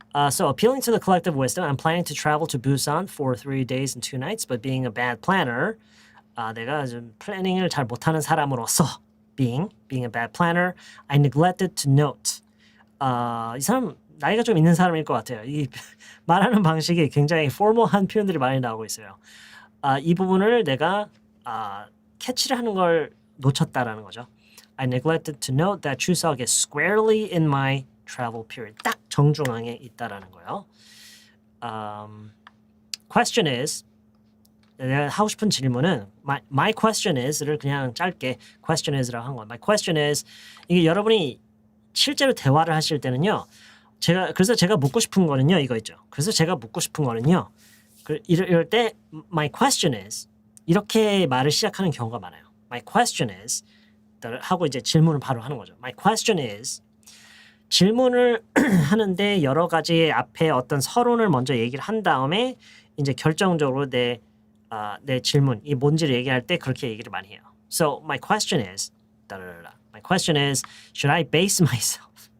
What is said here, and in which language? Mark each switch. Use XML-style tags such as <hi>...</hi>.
<en>So appealing to the collective wisdom, I'm planning to travel to Busan for 3 days and 2 nights, but being a bad planner,</en> <ko>내가 좀 플래닝을 잘 못하는 사람으로서.</ko> <en>being a bad planner, I neglected to note.</en> <ko>이 사람 나이가 좀 있는 사람일 것 같아요. 이 말하는 방식이 굉장히 포멀한 표현들이 많이 나오고 있어요. 이 부분을 내가 캐치를 하는 걸 놓쳤다라는 거죠.</ko> <en>I neglected to note that 추석 is squarely in my travel period.</en> <ko>딱 정중앙에 있다라는 거예요. Question is 내가 하고 싶은 질문은</ko> <en>my question is</en> <ko>를 그냥 짧게 question is라고 한 거예요. My question is 이게 여러분이 실제로 대화를 하실 때는요. 그래서 제가 묻고 싶은 거는요. 이거 있죠. 그래서 제가 묻고 싶은 거는요. 이럴 때 my question is 이렇게 말을 시작하는 경우가 많아요. My question is 하고 이제 질문을 바로 하는 거죠. My question is 질문을 하는데 여러 가지 앞에 어떤 서론을 먼저 얘기를 한 다음에 이제 결정적으로 내 질문, 이 뭔지를 얘기할 때 그렇게 얘기를 많이 해요.</ko> <en>So my question is, my question is, should I base myself?</en>